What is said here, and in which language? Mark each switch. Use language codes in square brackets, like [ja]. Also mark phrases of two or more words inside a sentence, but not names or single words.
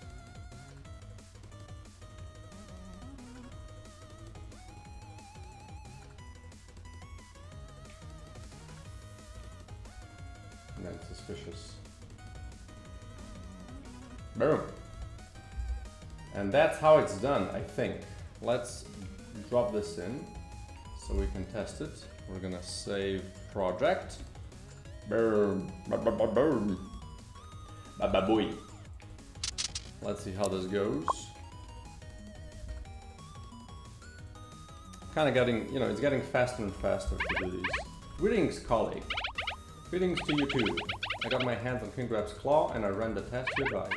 [en] And then suspicious. Boom! And that's how it's done, I think. Let's drop this in so we can test it. We're going to save project. Boom. Ba-ba-booey. Let's see how this goes. Kind of getting, you know, it's getting faster and faster to do these. Greetings, colleague. Greetings to you too. I got my hands on King Grab's claw and I ran the test you advised.